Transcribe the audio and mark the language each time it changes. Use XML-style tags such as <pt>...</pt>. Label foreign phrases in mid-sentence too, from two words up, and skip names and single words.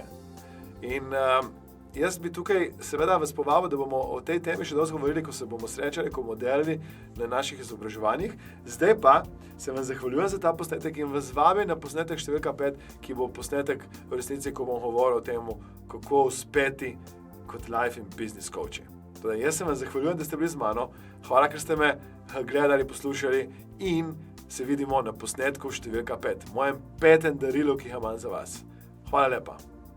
<sl>In jaz bi tukaj seveda vas povabil, da bomo o tej temi še dosti govorili, ko se bomo srečali, ko bomo delali na naših izobraževanjih. Zdaj pa se vam zahvaljujem za ta posnetek in vas vabim na posnetek številka 5, ki bo posnetek v resnici, ko bom govoril o tem, kako uspeti kot life in business coachi. Torej, jaz se vam zahvaljujem, da ste bili z mano. Hvala, ker ste me gledali, poslušali in se vidimo na posnetku številka 5. Mojem 5. darilu, ki ga imam za vas. Hvala lepa.</sl>